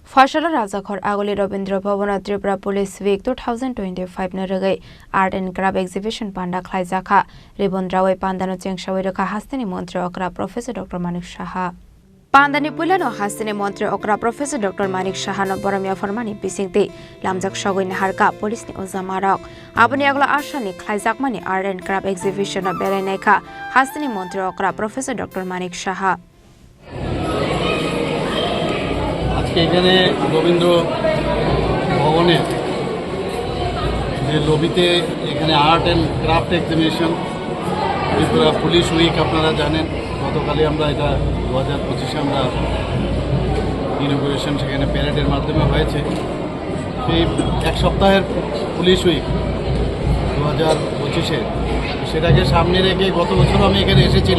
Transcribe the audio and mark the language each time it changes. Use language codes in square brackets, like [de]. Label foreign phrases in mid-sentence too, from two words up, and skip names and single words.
[trp] फसला राजाखर आगोली रवीन्द्र भवन त्रिपुरा पुलिस वीक 2025 नरगै [en] art and craft exhibition [trp] पांडा खलाइजाखा रिबनद्रावै पांदानो चेंगसावै रखा हास्तिनि मंत्री अक्रा प्रोफेसर डॉक्टर मानिक साहा पांदानि पुलानो हास्तिनि मंत्री अक्रा प्रोफेसर डॉक्टर मानिक साहानो बरमिया फरमानि बिसिंति लामजाक सगैनि हारका पुलिसनि उजामारक आबनि आगला आशानि खलाइजाकमानि [en] art and craft exhibition [trp] बेरायनायखा हास्तिनि मंत्री अक्रा प्रोफेसर डॉक्टर मानिक साहा [bn] এখানে রবীন্দ্র ভবনের যে লবিতে এখানে [en] art and craft exhibition [bn] ত্রিপুরা পুলিশ উইক আপনারা জানেন গতকালই আমরা এটা 2025-এ আমরা ইনগুরেশন সেখানে প্যারেডের মাধ্যমে হয়েছে সেই এক সপ্তাহের পুলিশ উইক 2025-এ সেটাকে সামনে রেখে গত বছর আমি এখানে এসেছিলাম।